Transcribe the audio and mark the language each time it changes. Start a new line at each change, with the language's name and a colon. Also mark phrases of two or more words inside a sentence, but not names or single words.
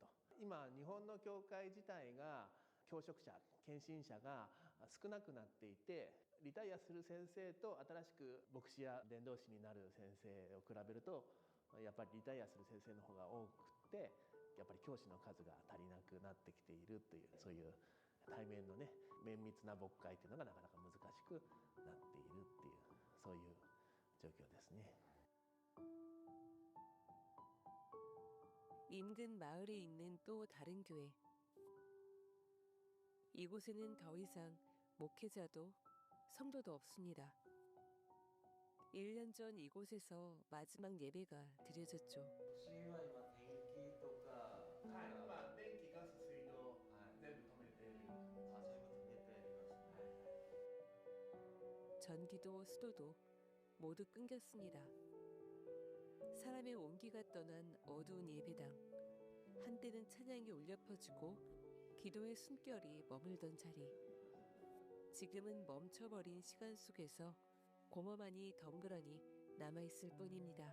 Japanese: 今日本の教会自体が教職者献身者が少なくなっていて、リタイアする先生と新しく牧師や伝道師になる先生を比べるとやっぱりリタイアする先生の方が多くて、やっぱり教師の数が足りなくなってきているという、そういう対面のね綿密な牧会というのがなかなか難しくなっているっていう、そういう状況ですね。
Korean: 인근 마을에 있는 또 다른 교회. 이곳에는 더 이상 목회자도 성도도 없습니다. 1년 전 이곳에서 마지막 예배가 드려졌죠.
Japanese: 主因は今天気とか、電気、ガス、水道、全部止めている。全部止めてありますね。
Korean: 전기도 수도도 모두 끊겼습니다. 사람의 온기가 떠난 어두운 예배당. 한때는 찬양이 울려 퍼지고 기도의 숨결이 머물던 자리. 지금은 멈춰버린 시간 속에서 고모만이 덩그러니 남아있을 뿐입니다.